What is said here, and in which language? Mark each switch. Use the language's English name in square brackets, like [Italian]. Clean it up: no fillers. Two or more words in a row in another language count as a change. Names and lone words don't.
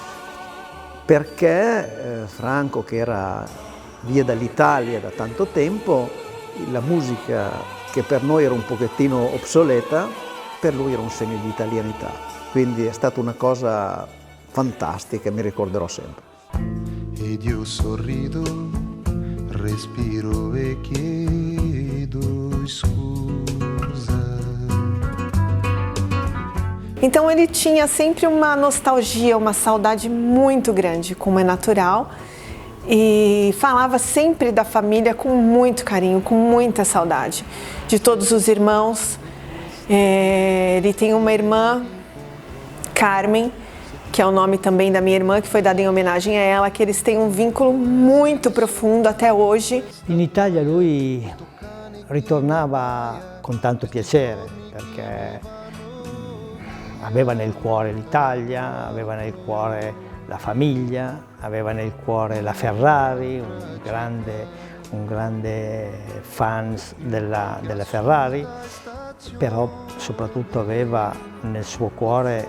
[Italian] Perché Franco, che era via dall'Italia da tanto tempo, la musica che per noi era un pochettino obsoleta, per lui era un segno di italianità. Quindi è stata una cosa fantastica, mi ricorderò sempre. Ed io sorrido, respiro e chiedo scusa. [Portuguese] Então ele tinha sempre uma nostalgia, uma saudade muito grande, como é natural, e falava sempre da família com muito carinho, com muita saudade, de todos os irmãos. Ele tem uma irmã, Carmen, que é o nome também da minha irmã, que foi dado em homenagem a ela, que eles têm um vínculo muito profundo até hoje. [Italian] In Italia lui ritornava con tanto piacere, perché aveva nel cuore l'Italia, aveva nel cuore la famiglia, aveva nel cuore la Ferrari, un grande fan della Ferrari, però soprattutto aveva nel suo cuore